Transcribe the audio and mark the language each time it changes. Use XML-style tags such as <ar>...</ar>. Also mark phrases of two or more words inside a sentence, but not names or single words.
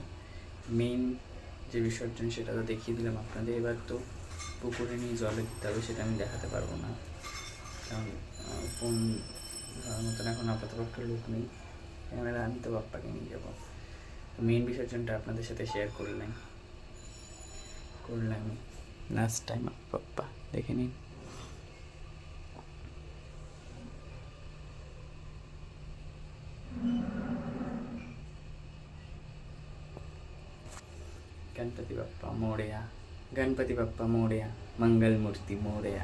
<bn>মেইন যে বিসর্জন সেটা তো দেখিয়ে দিলাম আপনাদের, এবার তো পুকুরে নিয়ে জলে দিতে হবে, সেটা আমি দেখাতে পারবো না, কারণ ফোন ধরার মতন এখন আপাতত লোক নেই। ক্যামেরা আমি তো বাপ্পাকে নিয়ে যাবো, মেইন বিসর্জনটা আপনাদের সাথে শেয়ার করলাম</bn> <en>last time.</en> <bn>বাপ্পা দেখে নিন।</bn> <mr>गणपति बप्पा मोरया, गणपति बप्पा मोरया, मंगल मूर्ति मोरया।</mr>